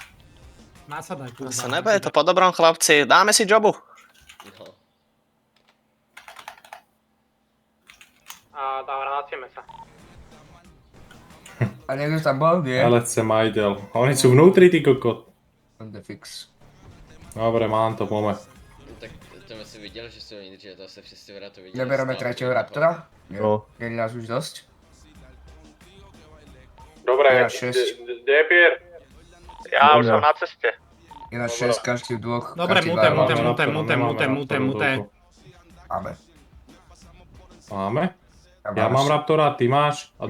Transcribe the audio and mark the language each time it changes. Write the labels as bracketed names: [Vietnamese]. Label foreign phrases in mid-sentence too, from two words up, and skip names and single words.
[Slovak] Nasadaj, kurva. Sa nebude to po dobrom, chlapci. Dáme si jobu. No. A vrátime sa. A niekto tam bol, nie? LSC majdel. Oni sú vnútri, ty kokot. [English] On the fix. [Slovak] Dobre, mám to, pome. [Czech] Tak to si viděl, že jsou někdy, že to se přesně vrát to viděl. [Slovak] Nebereme tretieho Raptora? Nie. No. Nie je nás už dosť? Dobre, Ja, šesť. kde je Pier? Ja už som na ceste. Je nás 6, každý dvoch. Dobre, každý mute. dva. Máme. Máme? A Ja mám Raptora, ty máš? A